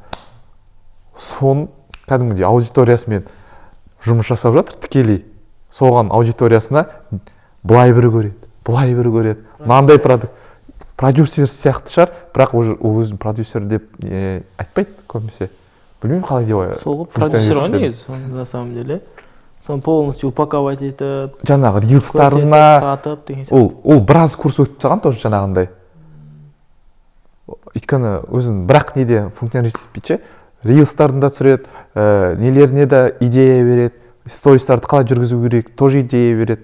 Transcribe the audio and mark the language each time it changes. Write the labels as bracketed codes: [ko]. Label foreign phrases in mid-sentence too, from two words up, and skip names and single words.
[kk] Соның кәдімгідей аудиториясымен жұмыс жасап жатыр тікелей. Соған аудиториясына былай бір көреді, мынандай продюсер сияқты шығар, бірақ ол өзін продюсер деп айтпайды көбінесе. Білмеймін қалай деп ойлаймын. Сол продюсер ғой негізі, [ru] на самом деле. [kk] Соны полностью упаковать етіп, жаңағы рилстарына ол біраз курс өтіп тастаған тоже жаңағындай. Өйткені өзін бірақ неде функционалитет етпейді, рилстарында түсіреді, нелеріне де идея береді, стористарды қалай жүргізу керек, тоже идея береді.